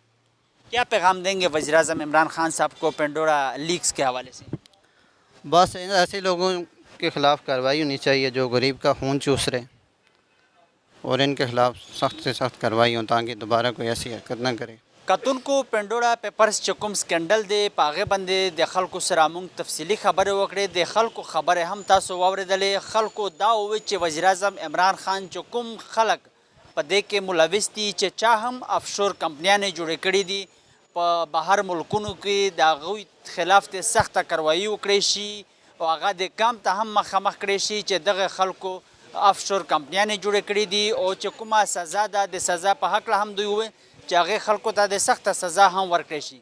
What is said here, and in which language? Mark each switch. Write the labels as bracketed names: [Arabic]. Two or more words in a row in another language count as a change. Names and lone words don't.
[Urdu] کیا پیغام دیں گے وزیر اعظم عمران خان صاحب کو پینڈورا لیکس کے حوالے سے؟ بس ایسے لوگوں کے خلاف کارروائی ہونی چاہیے جو غریب کا خون چوس رہے، اور ان کے خلاف سخت سے سخت کارروائی ہو تاکہ دوبارہ کوئی ایسی حرکت نہ کرے۔ [Pashto] کتن کو پینڈورا پیپرز چکم سکینڈل دے پاغه باندې د خلکو سره مونږ تفصیلی خبره وکړې، د خلکو خبره هم تاسو واوریدلې. خلکو دا وویل چې وزیر اعظم عمران خان چې کوم خلک په دې کې ملوث دي چې چا هم افشور کمپنیانې جوړې کړي دي په بهر ملکونو کې، د هغوی خلاف د سخته کاروایي وکړی شي او هغه د کام ته هم مخامخ کړی شي چې دغه خلکو افشور کمپنیانې جوړې کړي دي، او چې کومه سزا ده د سزا په هکله هم دوی وویل چې هغې خلکو ته د سخته سزا هم ورکړی شي.